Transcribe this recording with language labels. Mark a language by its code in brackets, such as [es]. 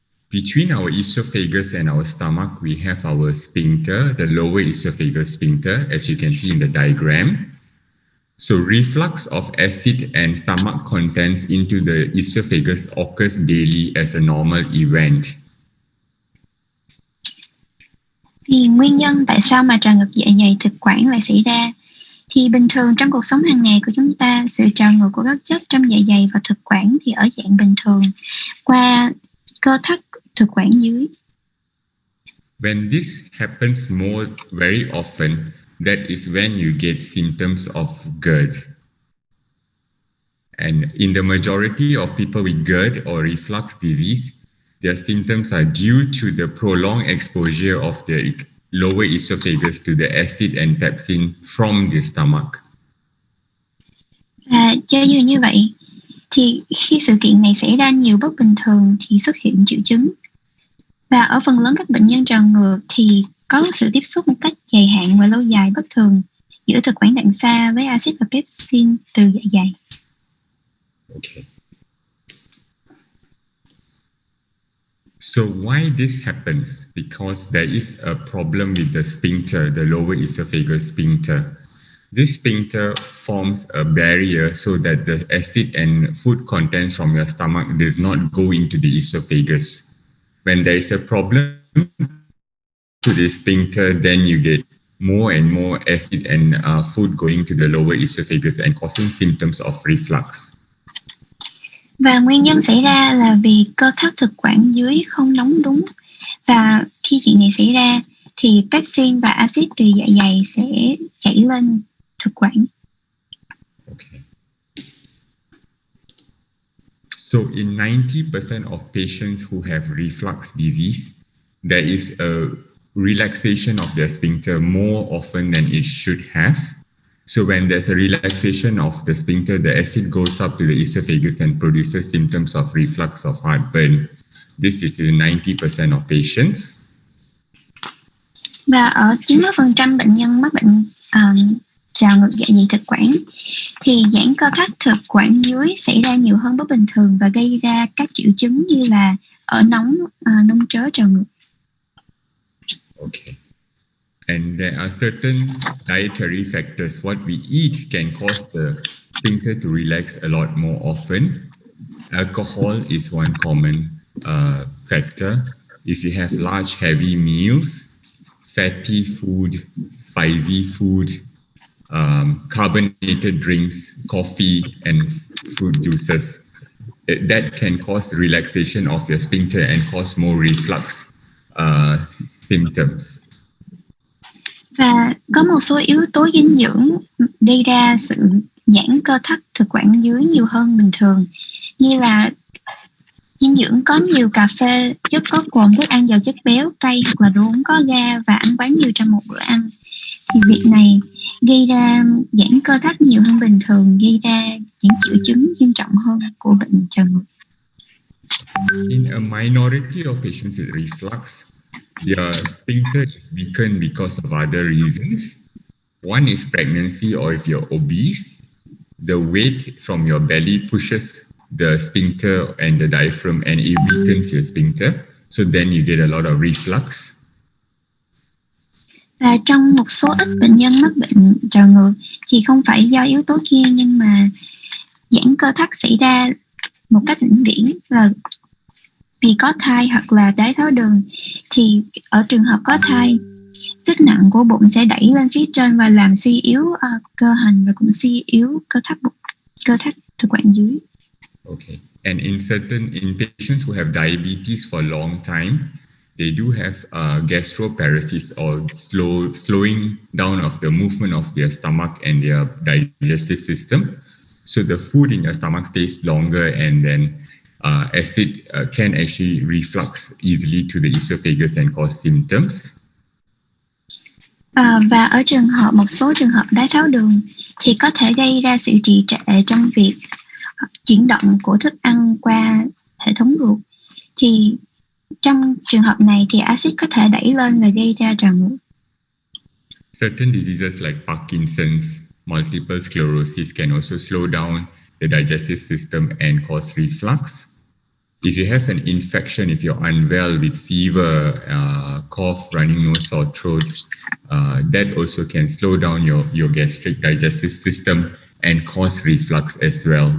[en] Between our esophagus and our stomach, we have our sphincter, the lower esophageal sphincter, as you can see in the diagram. So reflux of acid and stomach contents into the esophagus occurs daily as a normal event. [vi] Thì nguyên nhân tại sao mà trào ngược dạ dày thực quản lại xảy ra? Thì bình thường trong cuộc sống hàng ngày của chúng ta, sự trào ngược của các chất trong dạ dày và thực quản thì ở dạng bình thường qua cơ thắt thực quản dưới. [en] When this happens very often, that is when you get symptoms of GERD. And in the majority of people with GERD or reflux disease, their symptoms are due to the prolonged exposure of the lower esophagus to the acid and pepsin from the stomach. [vi] Và cho dù như vậy, thì khi sự kiện này xảy ra nhiều bất bình thường thì xuất hiện triệu chứng. Và ở phần lớn các bệnh nhân trào ngược thì có sự tiếp xúc một cách dài hạn và lâu dài bất thường giữa thực quản đằng xa với axit và pepsin từ dạ dày. [en] Okay. So why this happens? Because there is a problem with the sphincter, the lower esophageal sphincter. This sphincter forms a barrier so that the acid and food contents from your stomach does not go into the esophagus. When there is a problem to the sphincter, then you get more and more acid and food going to the lower esophagus and causing symptoms of reflux. [vi] Và nguyên nhân xảy ra là vì cơ thắt thực quản dưới không đóng đúng. Và khi chuyện này xảy ra thì pepsin và axit từ dạ dày sẽ chảy lên thực quản. [en] Okay. So in 90% of patients who have reflux disease, there is a relaxation of their sphincter more often than it should have. So when there's a relaxation of the sphincter, the acid goes up to the esophagus and produces symptoms of reflux of heartburn. This is in 90% of patients. [vi] Và ở 90% bệnh nhân mắc bệnh trào ngược dạ dày thực quản thì giãn cơ thắt thực quản dưới xảy ra nhiều hơn bất bình thường và gây ra các triệu chứng như là ở nóng, nôn trớ, trào ngược. [en] Okay. And there are certain dietary factors. What we eat can cause the sphincter to relax a lot more often. Alcohol is one common factor. If you have large, heavy meals, fatty food, spicy food, carbonated drinks, coffee, and fruit juices, that can cause relaxation of your sphincter and cause more reflux symptoms. [vi] Và có một số yếu tố dinh dưỡng gây ra sự giãn cơ thắt thực quản dưới nhiều hơn bình thường, như là dinh dưỡng có nhiều cà phê, chất có cồn, thức ăn giàu chất béo, cay hoặc là đồ uống có ga và ăn quá nhiều trong một bữa ăn. Thì việc này gây ra giãn cơ thắt nhiều hơn bình thường, gây ra những triệu chứng nghiêm trọng hơn của bệnh trào ngược. [en] In a minority of patients with reflux, your sphincter is weakened because of other reasons. One is pregnancy, or if you're obese, the weight from your belly pushes the sphincter and the diaphragm and it weakens your sphincter. So then you get a lot of reflux. [vi] Và trong một số ít bệnh nhân mắc bệnh trào ngược thì không phải do yếu tố kia, nhưng mà giãn cơ thắt xảy ra một cách vĩnh viễn là vì có thai hoặc là đái tháo đường. Thì ở trường hợp có thai, sức nặng của bụng sẽ đẩy lên phía trên và làm suy yếu cơ hành và cũng suy yếu cơ thắt thực quản dưới. [en] Okay. And in patients who have diabetes for a long time, they do have gastroparesis, or slowing down of the movement of their stomach and their digestive system. So the food in your stomach stays longer, and then acid can actually reflux easily to the esophagus and cause symptoms. [vi] Và ở một số trường hợp đái tháo đường thì có thể gây ra sự trì trệ trong việc chuyển động của thức ăn qua hệ thống ruột. Thì trong trường hợp này thì axit có thể đẩy lên và gây ra trào ngược. [en] Certain diseases like Parkinson's, multiple sclerosis can also slow down the digestive system and cause reflux. If you have an infection, if you're unwell with fever, cough, running nose, sore throat, that also can slow down your gastric digestive system and cause reflux as well.